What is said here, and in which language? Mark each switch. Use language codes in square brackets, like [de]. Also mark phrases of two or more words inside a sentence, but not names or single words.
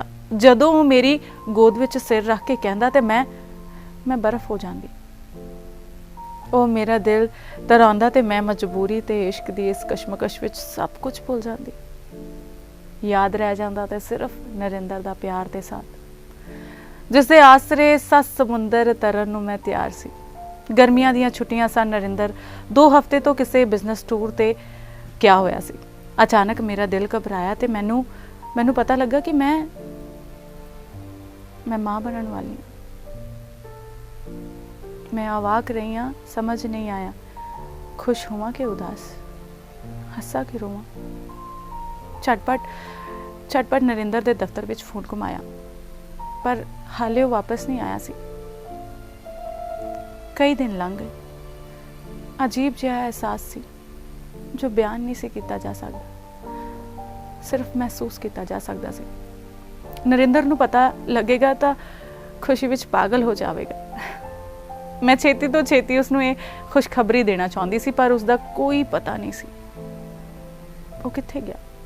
[pa] ਜਦੋਂ ਉਹ ਮੇਰੀ ਗੋਦ ਵਿੱਚ ਸਿਰ ਰੱਖ ਕੇ ਕਹਿੰਦਾ ਤੇ ਮੈਂ ਬਰਫ਼ ਹੋ ਜਾਂਦੀ। ਉਹ ਮੇਰਾ ਦਿਲ ਧੜਾਉਂਦਾ ਤੇ ਮੈਂ ਮਜਬੂਰੀ ਤੇ ਇਸ਼ਕ ਦੀ ਇਸ ਕਸ਼ਮਕਸ਼ ਵਿੱਚ ਸਭ ਕੁਝ ਭੁੱਲ ਜਾਂਦੀ। ਯਾਦ ਰਹਿ ਜਾਂਦਾ ਤੇ ਸਿਰਫ ਨਰਿੰਦਰ ਦਾ ਪਿਆਰ ਤੇ ਸਾਥ। ਜਿਸ ਦੇ ਆਸਰੇ 7 ਸਮੁੰਦਰ ਤਰਨ ਨੂੰ ਮੈਂ ਤਿਆਰ ਸੀ। ਗਰਮੀਆਂ ਦੀਆਂ ਛੁੱਟੀਆਂ ਸਨ। ਨਰਿੰਦਰ 2 ਹਫ਼ਤੇ ਤੋ ਕਿਸੀ [en] business tour [pa] ਤੇ ਕਿਆ ਹੋਇਆ ਸੀ। ਅਚਾਨਕ ਮੇਰਾ ਦਿਲ ਘਬਰਾਇਆ ਤੇ ਮੈਨੂੰ ਪਤਾ ਲੱਗਾ ਕਿ ਮੈਂ ਮਾਂ ਬਣਨ ਵਾਲੀ ਹੂੰ। ਮੈਂ ਅਵਾਕ ਰਹੀ ਹਾਂ, ਸਮਝ ਨਹੀਂ ਆਇਆ ਖ਼ੁਸ਼ ਹੋਵਾਂ ਕਿ ਉਦਾਸ, ਹੱਸਾਂ ਕਿ ਰੋਵਾਂ। ਝਟਪਟ ਨਰਿੰਦਰ ਦੇ ਦਫ਼ਤਰ ਵਿੱਚ ਫ਼ੋਨ ਘੁਮਾਇਆ, ਪਰ ਹਾਲੇ ਵੋ ਵਾਪਸ ਨਹੀਂ ਆਇਆ ਸੀ। ਕਈ ਦਿਨ ਲੰਘ ਗਏ। ਅਜੀਬ ਜਿਹਾ ਅਹਿਸਾਸ ਸੀ ਜੋ ਬਿਆਨ ਨਹੀਂ ਸੀ ਕੀਤਾ ਜਾ ਸਕਦਾ, [hi] सिर्फ महसूस किया जा सकता सी। [pa] ਨਰਿੰਦਰ ਨੂੰ ਪਤਾ ਲੱਗੇਗਾ ਤੋ ਖ਼ੁਸ਼ੀ ਵਿੱਚ ਪਾਗਲ ਹੋ ਜਾਏਗਾ। ਮੈਂ ਛੇਤੀ ਤੋ ਛੇਤੀ ਉਸਨੂੰ ਯੇ ਖ਼ੁਸ਼ਖ਼ਬਰੀ ਦੇਣਾ ਚਾਹੁੰਦੀ ਸੀ, ਪਰ ਉਸਕਾ ਕੋਈ ਪਤਾ ਨਹੀਂ ਸੀ ਵੋ ਕਿੱਥੇ ਗਿਆ।